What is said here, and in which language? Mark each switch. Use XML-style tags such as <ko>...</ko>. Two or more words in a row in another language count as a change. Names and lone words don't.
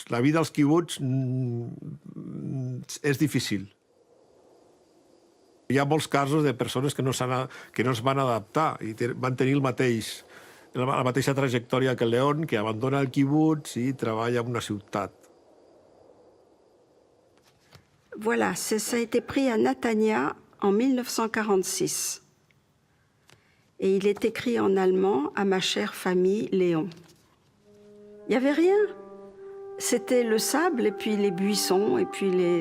<ca>La vida als quibuts és difícil. Hi ha molts casos de persones que no es van adaptar i van tenir la mateixa trajectòria que León, que abandona el quibuts i treballa en una ciutat.</ca> <fr>Voilà, ça a été pris à Natania en 1946. Et il est écrit en allemand à ma chère famille Léon. Il n'y avait rien. C'était le sable et puis les buissons et puis les...</fr>